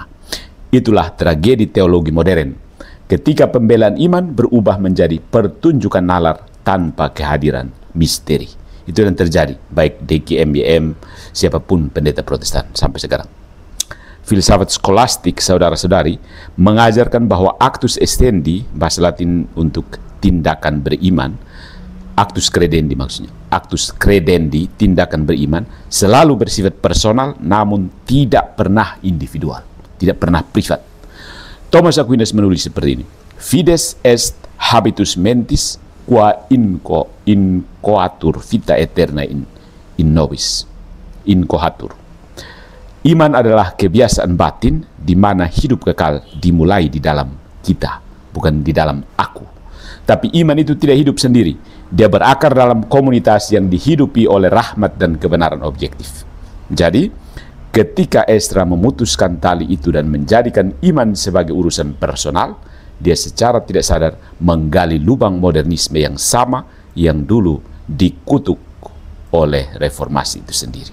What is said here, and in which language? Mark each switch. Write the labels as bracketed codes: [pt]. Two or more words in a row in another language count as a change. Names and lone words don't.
[id] Itulah tragedi teologi modern, ketika pembelaan iman berubah menjadi pertunjukan nalar tanpa kehadiran misteri. Itu yang terjadi, baik DKMYM, siapapun pendeta Protestan sampai sekarang. Filsafat skolastik, saudara-saudari, mengajarkan bahwa [la] actus estendi, [id] bahasa Latin untuk tindakan beriman, [la] actus credendi [id] maksudnya, [la] actus credendi, [id] tindakan beriman, selalu bersifat personal namun tidak pernah individual, tidak pernah privat. Thomas Aquinas menulis seperti ini: [la] Fides est habitus mentis qua incoatur vita eterna in nobis, incoatur. [id] Iman adalah kebiasaan batin di mana hidup kekal dimulai di dalam kita, bukan di dalam aku. Tapi iman itu tidak hidup sendiri. Dia berakar dalam komunitas yang dihidupi oleh rahmat dan kebenaran objektif. Jadi, ketika Ezra memutuskan tali itu dan menjadikan iman sebagai urusan personal, dia secara tidak sadar menggali lubang modernisme yang sama yang dulu dikutuk oleh reformasi itu sendiri.